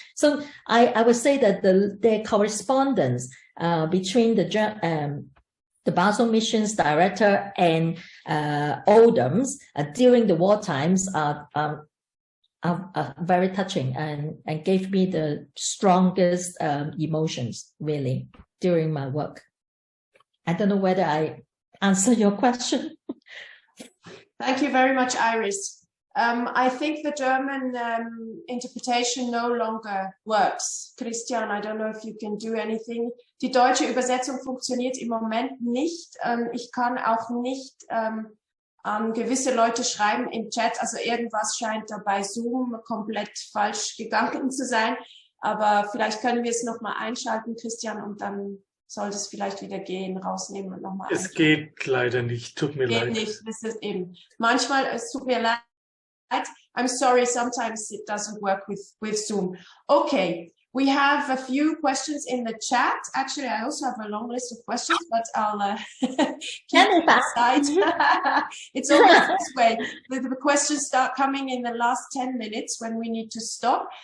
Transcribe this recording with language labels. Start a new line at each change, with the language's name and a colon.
English: So I would say that the correspondence between the Basel Mission's director and Oldham's during the war times are very touching and gave me the strongest emotions really during my work. I don't know whether I answer your question. Thank you very much, Iris. I think the German interpretation no longer works. Christian, I don't know if you can do anything.
German: Die deutsche Übersetzung funktioniert im Moment nicht. Ich kann auch nicht an gewisse Leute schreiben im Chat. Also irgendwas scheint da bei Zoom komplett falsch gegangen zu sein. Aber vielleicht können wir es nochmal einschalten, Christian, und dann sollte es vielleicht wieder gehen, rausnehmen und nochmal einschalten. Es geht leider nicht, tut mir leid. Geht nicht, das ist eben. Manchmal, es tut mir leid.
English: I'm sorry, sometimes it doesn't work with Zoom. Okay, we have a few questions in the chat. Actually, I also have a long list of questions, but I'll keep it aside. It's always this way. The questions start coming in the last 10 minutes when we need to stop.